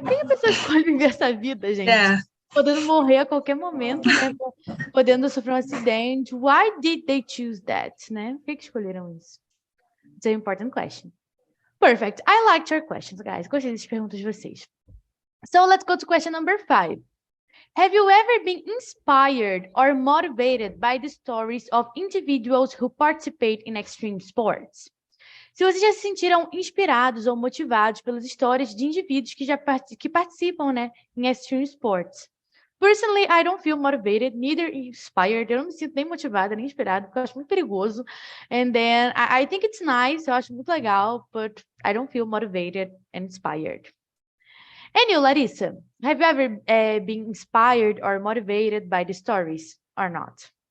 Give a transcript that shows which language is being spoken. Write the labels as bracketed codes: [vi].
[pt] Por que a pessoa escolhe viver essa vida, gente? Podendo morrer a qualquer momento, né? Podendo sofrer um acidente. [en] Why did they choose that, né? [pt] Por que escolheram isso? [en] It's an important question. Perfect. I liked your questions, guys. [pt] Gostei das perguntas de vocês. [en] So let's go to question number 5. Have you ever been inspired or motivated by the stories of individuals who participate in extreme sports? [pt] Se vocês já se sentiram inspirados ou motivados pelas histórias de indivíduos que participam, né, em extreme sports. [en] Personally, I don't feel motivated, neither inspired. [pt] Eu não me sinto nem motivada, nem inspirada, porque eu acho muito perigoso. [en] And then, I think it's nice, [pt] eu acho muito legal, [en] but I don't feel motivated and inspired. And you, Larissa, have you ever been inspired or motivated by the stories or not?